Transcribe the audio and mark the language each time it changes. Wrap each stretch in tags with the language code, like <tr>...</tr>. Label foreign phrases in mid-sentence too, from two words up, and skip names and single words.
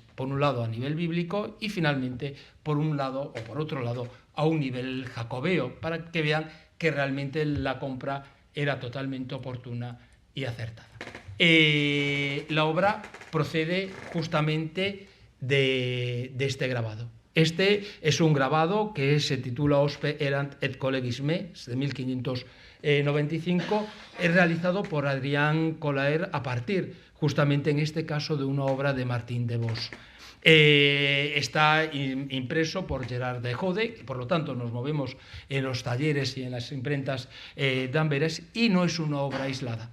<es>Por un lado a nivel bíblico y finalmente por un lado o por otro lado a un nivel jacobeo, para que vean que realmente la compra era totalmente oportuna y acertada. La obra procede justamente de este grabado. Este es un grabado que se titula Hospe erant et collegis me, de 1595, es realizado por Adrián Colaer a partir, justamente en este caso, de una obra de Martín de Vos. Está impreso por Gerard de Jode, por lo tanto nos movemos en los talleres y en las imprentas de Amberes, y no es una obra aislada.</es>